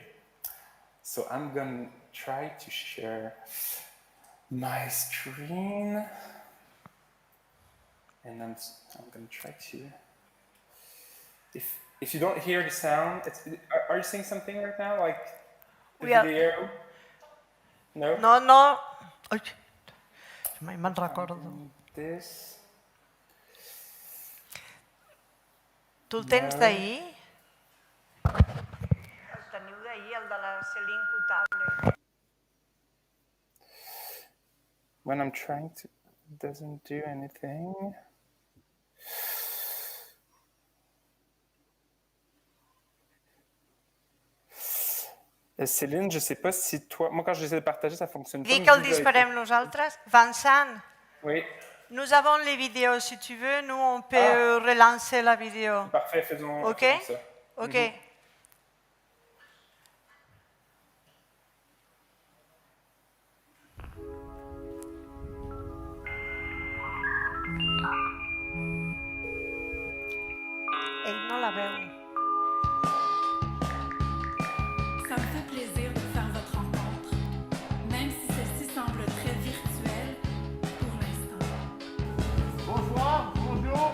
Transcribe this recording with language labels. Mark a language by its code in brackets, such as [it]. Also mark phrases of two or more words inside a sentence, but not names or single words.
[en] So I'm gonna try to share my screen, and I'm gonna try to. If you don't hear the sound, are you saying something right now, like the video? No. [ca] No. Ai, mai me'n recordo. [en] This. [ca] Tu el tens d'ahir? El teniu d'ahir, el de la Céline Coutable. [en] When I'm trying to, it doesn't do anything. [fr] Céline, je ne sais pas si toi... Moi, quand j'essaie de partager, ça fonctionne pas. Dis que le disparem nosaltres. Vincent, oui. Nous avons les vidéos, si tu veux. Nous, on peut relancer la vidéo. Parfait, faisons ça. [ca] OK. Ell no la veu. [fr] Ça me fait plaisir de faire votre rencontre, même si celle-ci semble très virtuelle pour l'instant. Bonsoir, bonjour.